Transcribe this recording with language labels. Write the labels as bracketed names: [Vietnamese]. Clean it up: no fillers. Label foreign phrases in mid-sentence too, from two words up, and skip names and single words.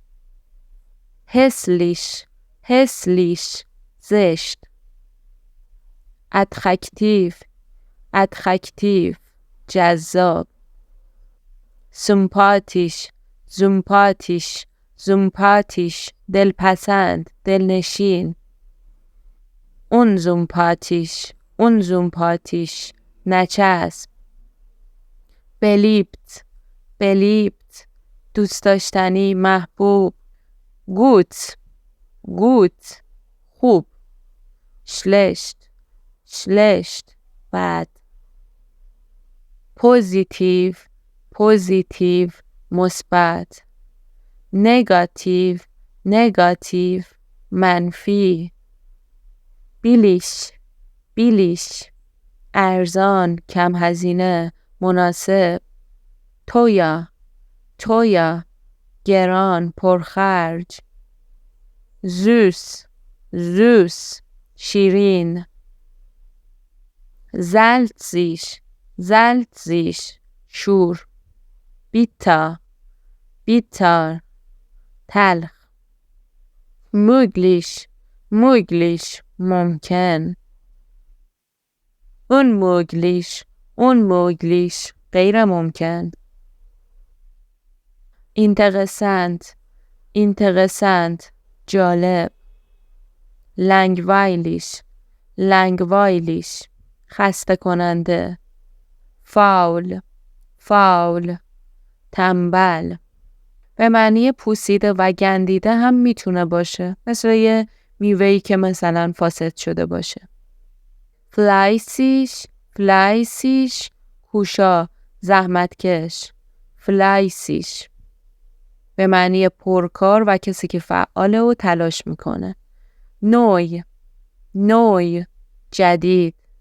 [German] hässlich زشت. attraktiv جذاب. sympathisch sympathisch sympathisch [Persian] دلپسند دلنشین [German] unsympathisch unsympathisch نچسب beliebt beliebt [Persian] دوست داشتنی محبوب [German] gut gut خوب schlecht schlecht بد positiv positiv مثبت negativ negativ منفی billig billig [Persian] ارزان کم هزینه مناسب [German] teuer teuer [Persian] گران پرخرج [German] süß süß شیرین salzig salzig شور bitter bitter تلخ möglich möglich ممکن unmöglich unmöglich [Persian] غیر ممکن [German] interessant interessant جالب langweilig langweilig [Persian] خسته کننده [German] faul [Persian] faul تنبل به معنی پوسیده و گندیده هم میتونه باشه مثل یه میوه‌ای که مثلا فاسد شده باشه [German] fleißig fleißig [Persian] کوشا زحمتکش fleißig به معنی پرکار و کسی که فعاله و تلاش میکنه [German] neu neu [Persian] جدید